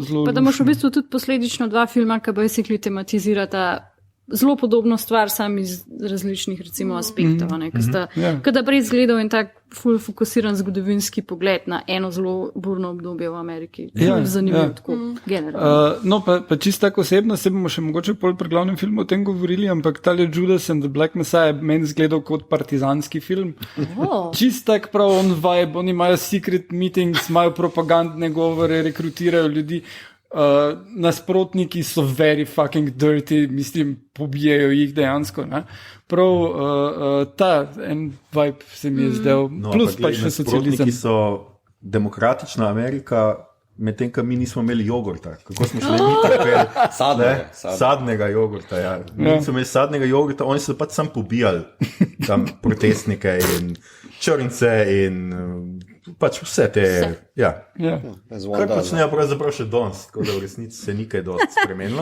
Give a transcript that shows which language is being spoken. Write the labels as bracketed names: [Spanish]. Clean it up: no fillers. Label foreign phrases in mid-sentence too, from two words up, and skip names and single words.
[Slovenian] pa da imaš v bistvu tudi posledično 2 filma, ki basically tematizirata zelo podobno stvar, sam iz različnih recimo aspektov, kada prej izgledal in tak ful fokusiran zgodovinski pogled na eno zelo burno obdobje v Ameriki. Zanimivo, tako generalno. No, pa čisto tako osebno, se bomo še mogoče pol pri glavnem filmu o tem govorili, ampak tale Judas and the Black Messiah meni izgledal kot partizanski film. Čisto tak prav on vibe, oni imajo [English] secret meetings, [Slovenian] imajo propagandne govore, rekrutirajo ljudi. Nasprotniki so [English] very fucking dirty, [Slovenian] mislim, pobijajo jih dejansko. Prav en vibe se mi je zdel. Plus pa še socializem. Nasprotniki so demokratična Amerika, medtem, ko mi nismo imeli jogurta. Kako smo šli mi tako? Sadnega jogurta, Mi nismo imeli sadnega jogurta, oni so pač sam pobijali tam protestnike in črnce in pač vse te, kar počnejo pravzaprav še danes, tako da v resnici se ni kaj dosti spremenilo.